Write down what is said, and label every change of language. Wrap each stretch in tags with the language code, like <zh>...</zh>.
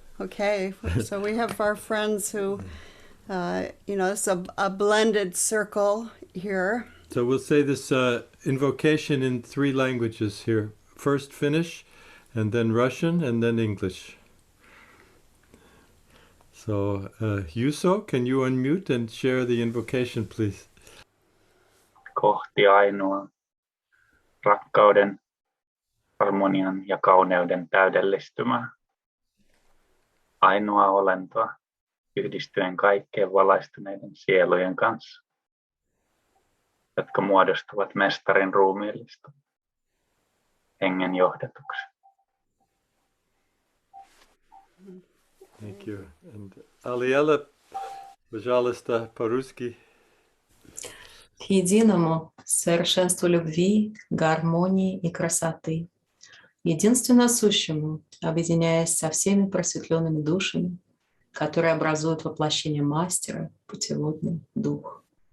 <en>Okay, so we have our friends who, you know, it's a blended circle here. So we'll say this invocation in 3 languages here. First Finnish, and then Russian, and then English. So, Juso, can you unmute and share the invocation, please?</en> <fi>Kohti ainoa, rakkauden, harmonian ja kauneuden täydellistymää. Ainoa olentoa, yhdistyen kaikkien valaistuneiden sielujen kanssa, jotka muodostuvat mestarin ruumiillista hengen johdatuksi.</fi> <en>Thank you.</en> <ru>And Aliela, пожалуйста, по-русски. К единому совершенству любви, гармонии и красоты, единственно сущему, объединяясь со всеми просветленными душами, которые образуют воплощение мастера, путеводный дух.</ru>